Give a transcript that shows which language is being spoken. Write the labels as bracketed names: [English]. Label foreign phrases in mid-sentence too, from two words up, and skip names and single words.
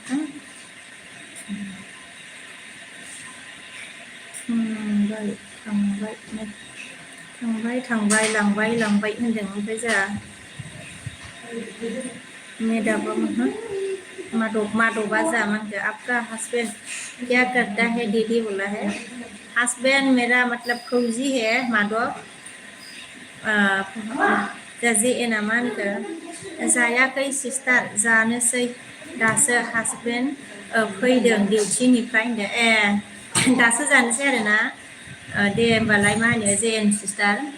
[Bodo] थांबाय लांबाय होनदों ओमफ्राय जा मेदाबा माधबा जा मानखो [Hindi] आपका हस्बैंड क्या करता है दीदी बोला है हस्बैंड मेरा मतलब फौजी है माधव [Bodo] जाजे एना मा होनखो जायाखै सिस्टार जानोसै दासो हासबेन्ड फैदों डिउटिनिफ्राय होनदों दासो जानोसै आरोना दे होमबालाय मा होनो जेएन सिस्टार